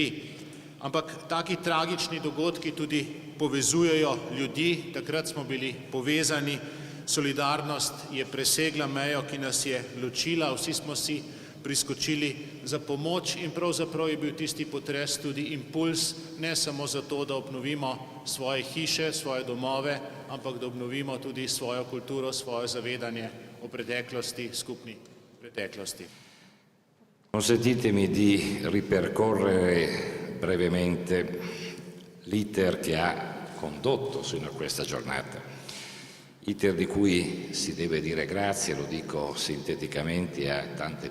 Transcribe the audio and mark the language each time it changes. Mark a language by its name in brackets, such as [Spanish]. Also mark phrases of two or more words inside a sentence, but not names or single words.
[Slovenian] Ampak taki tragični dogodki tudi povezujejo ljudi, takrat smo bili povezani, solidarnost je presegla mejo, ki nas je ločila, vsi smo si priskočili za pomoč in pravzaprav je bil tisti potres tudi impuls, ne samo zato, da obnovimo svoje hiše, svoje domove, ampak da obnovimo tudi svojo kulturo, svoje zavedanje o preteklosti, skupni preteklosti. [Italian] Consentitemi di ripercorrere brevemente l'iter che ha condotto fino a questa giornata. Iter di cui si deve dire grazie, lo dico sinteticamente, a tante